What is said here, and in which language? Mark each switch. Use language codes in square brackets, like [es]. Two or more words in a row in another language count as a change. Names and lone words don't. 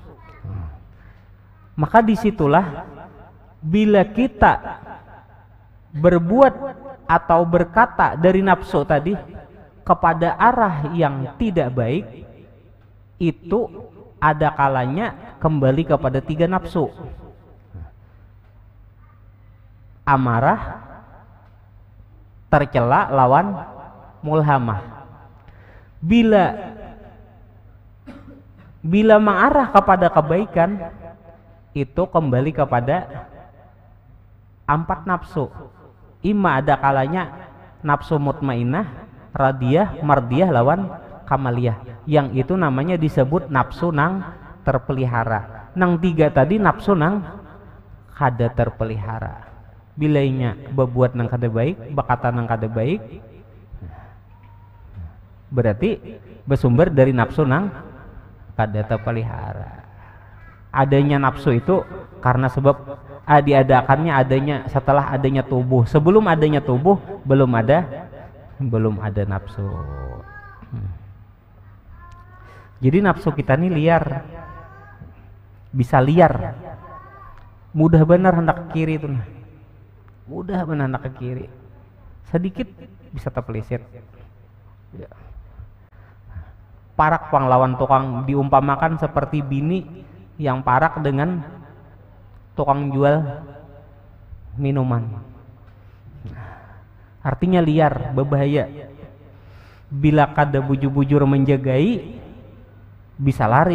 [id] Maka disitulah bila kita berbuat atau berkata dari nafsu tadi kepada arah yang tidak baik, itu ada kalanya kembali kepada tiga nafsu: amarah, tercela, lawan mulhamah. Bila Bila mengarah kepada kebaikan, itu kembali kepada 4 nafsu. Ima ada kalanya nafsu mutmainah, radiyah, mardiyah lawan kamaliyah. [bjn] Yang itu namanya disebut nafsu nang terpelihara. Nang 3 tadi nafsu nang kada terpelihara. Bilainya berbuat nang kada baik, bakata nang kada baik, berarti bersumber dari nafsu nang kada terpelihara. [id] Adanya nafsu itu karena sebab diadakannya adanya setelah adanya tubuh. Sebelum adanya tubuh belum ada nafsu. Jadi nafsu kita ini liar, bisa liar, mudah benar hendak ke kiri itu, mudah benar hendak ke kiri, sedikit bisa terpeleset. Ya. [bjn] Parak panglawan tukang diumpamakan seperti bini yang parak dengan tukang jual minuman. Artinya liar, berbahaya. Bila kada bujur-bujur menjagai, bisa lari.